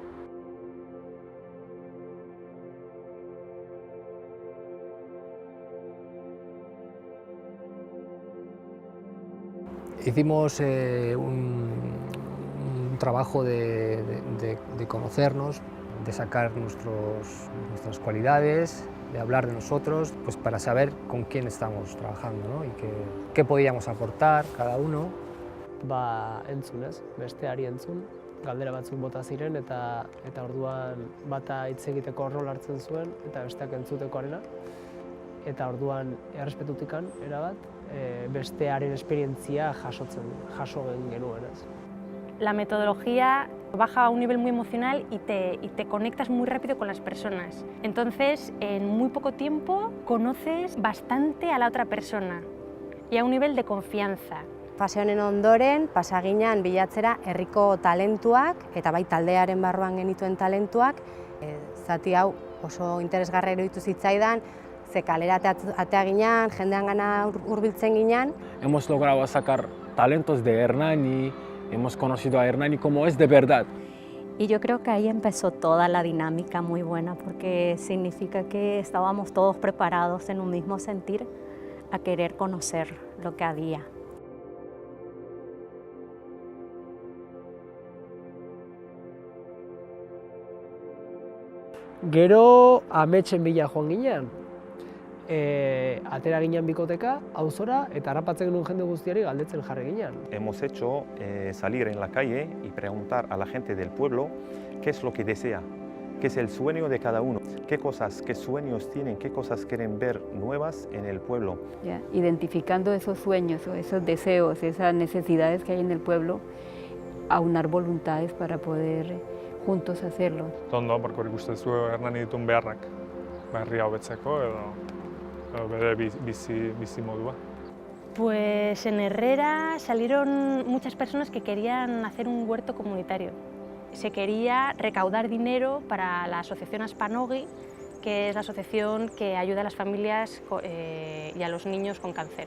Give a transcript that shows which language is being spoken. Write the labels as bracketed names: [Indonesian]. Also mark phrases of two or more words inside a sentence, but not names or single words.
[Spanish] Hicimos un trabajo de conocernos, de sacar nuestras cualidades, de hablar de nosotros, pues para saber con quién estamos trabajando, ¿no? Y qué podíamos aportar cada uno. [Basque] Entzunez, besteari entzun, galdera batzuk bota ziren eta orduan bata hitz egiteko rol hartzen zuen eta besteak entzutekoarena. Eta orduan errespetutikan erabat, bestearen esperientzia jaso genuen. [Spanish] La metodología baja a un nivel muy emocional y te conectas muy rápido con las personas. Entonces, en muy poco tiempo conoces bastante a la otra persona y a un nivel de confianza. [Basque] Fase honen ondoren, pasa ginean bilatzera herriko talentuak eta bai taldearen barruan genituen talentuak. Zati hau oso interesgarria iruditu zitzaidan, ze kalera atea ginean, jendeangana hurbiltzen ginean. [Spanish] Hemos logrado sacar talentos de Hernani, hemos conocido a Hernani como es de verdad. Y yo creo que ahí empezó toda la dinámica muy buena, porque significa que estábamos todos preparados en un mismo sentir a querer conocer lo que había. [Basque] Gero ametsen bila joan ginean, atera ginean bikoteka, auzora, eta harrapatzen genuen jende guztiari galdetzen jarri ginean. [Spanish] Hemos hecho salir en la calle y preguntar a la gente del pueblo qué es lo que desea, qué es el sueño de cada uno, qué sueños tienen, qué cosas quieren ver nuevas en el pueblo. Identificando esos sueños, o esos deseos, esas necesidades que hay en el pueblo, aunar voluntades para poder juntos hacerlo. [Basque] Ondo, porque ikusten zu Hernani dituen beharrak, herria hobetzeko edo bere bizi modua. [Spanish] Pues en Herrera salieron muchas personas que querían hacer un huerto comunitario. Se quería recaudar dinero para la asociación Aspanogi, que es la asociación que ayuda a las familias y a los niños con cáncer.